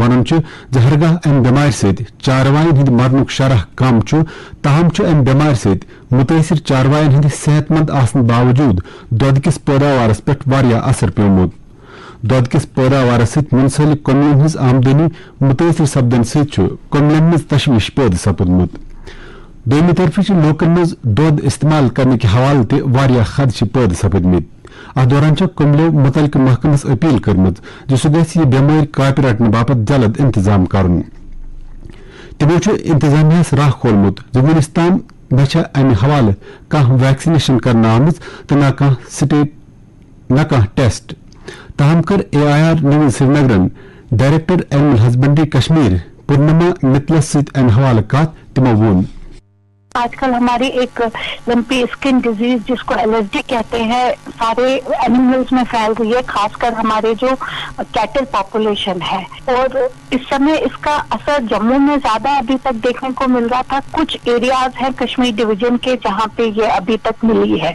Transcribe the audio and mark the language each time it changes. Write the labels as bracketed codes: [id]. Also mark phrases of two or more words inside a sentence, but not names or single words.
[ks] ونن ہرگاہ امہ بمار ست چاروائن ہند مرنک شرح کم تاہم امہ بمار ست متاثر چاروائن ہند صحت مند آسن باوجود دۄد کس پیداوارس پہ واریاہ اثر پیومت دۄد کس پیداوارس ست منسلک کملن ہز آمدنی متاثر سپدن ست کملن مز تشویش پید سپدمت دویمہ طرف لوکن مز دۄد استعمال [ur] کرنے کے [ks] حوالہ تہ واریاہ خدشہ پید سپدمت ات دوران کملو متعلقہ محکمس اپیل کرمت سہ گژھِ یہ بیماری کاپہ رٹنے باپت جلد انتظام کرن تمو انتظامیہ راہ کھولمت ونس تام نہ امہ حوالہ کانٛہہ ویکسنیشن کرنا آمٕژ تو نہ کانٛہہ ٹیسٹ تاہم کر AIR نیوز سری نگرن [en] Director Animal Husbandry [ks] کشمیر پورنما متلس ست امہ حوالہ کت تمو وون [ur] آج کل ہماری ایک [en] lumpy skin disease [ur] جس کو LSD کہتے ہیں سارے اینیملز میں پھیل رہی ہے، خاص کر ہمارے جو [en] cattle population [ur] ہے، اور اس سمے اس کا اثر جموں میں زیادہ ابھی تک دیکھنے کو مل رہا تھا. کچھ ایریاز ہیں کشمیر ڈویژن کے جہاں پہ یہ ابھی تک ملی ہے.